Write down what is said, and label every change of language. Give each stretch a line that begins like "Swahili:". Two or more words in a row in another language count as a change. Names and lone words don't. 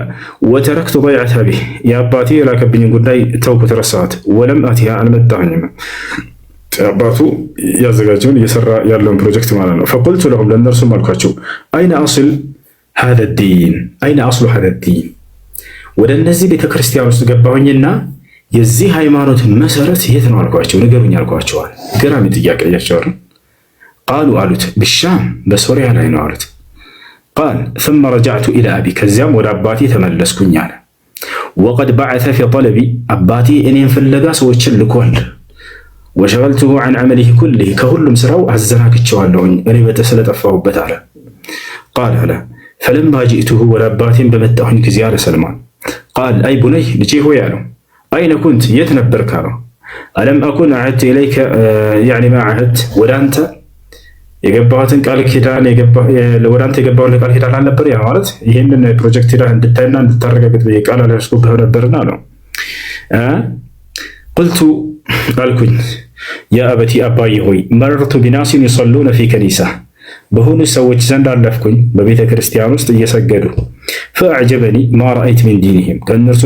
Arabic: وتركت بيعته به
Amharic: የአባቴ የላከብኝን ጉዳይ ተውኩት፣ ረሳሁት።
Arabic: ولم آتها
Amharic: አልመጣሁኝም አባቱ ያዘጋጀውን እየሰራ ያለውን ፕሮጀክት ማለት ነው።
Arabic: فقلت لهم
Amharic: ለእነርሱም አልኳቸው
Arabic: أين أصل هذا الدين أين أصل هذا الدين
Amharic: ወደ እነዚህ ቤተክርስቲያን ውስጥ ገባሁኝና የዚህ ሃይማኖት መሰረት የት ነው አልኳቸው። ንገሩኝ አልኳቸዋል። ገራሚ ጥያቄ ያቻወር ቃሉ አሉት ብሻም በሶሪያ ላይ ነው አሉት። ቃል
Arabic: ثم رجعت الى ابي
Amharic: ከዚያም ወደ አባቴ ተመለስኩኝ አለ።
Arabic: وقد بعث في طلبي
Amharic: አባቴ እኔን ፍለጋ ሰዎችን ልኮል።
Arabic: وشغلته عن عمله كله
Amharic: ከሁሉም ስራው አዘናግቼዋለሁኝ እኔ ስለጠፋሁበት አለ። ቃል አለ
Arabic: فلما جئته
Amharic: ወደ አባቴን በመጣሁኝ ጊዜ አለ ሰልማን
Arabic: قال أي بني
Amharic: ልጄ ሆይ አለው
Arabic: أين كنت
Amharic: የት ነበርክ አለው።
Arabic: ألم أكن عهدت إليك يعني ما عهدت
Amharic: ወደ አንተ የገባሁትን ቃል ኪዳን ወደ አንተ የገባሁትን ቃል ኪዳን አልነበር? ያ ማለት ይሄንን ፕሮጀክት ሄዳ እንድታይና እንድታረጋግጥ ቃል አልያዝኩብህ ነበርና አለው። ቁልቱ አልኩኝ
Arabic: يا أبتي
Amharic: አባዬ ሆይ
Arabic: مررت بناس يصلون في كنيسة
Amharic: በሆኑ ሰዎች ዘንድ አለፍኩኝ በቤተ ክርስቲያን ውስጥ እየሰገዱ
Arabic: فأعجبني ما رأيت من دينهم
Amharic: ከእነርሱ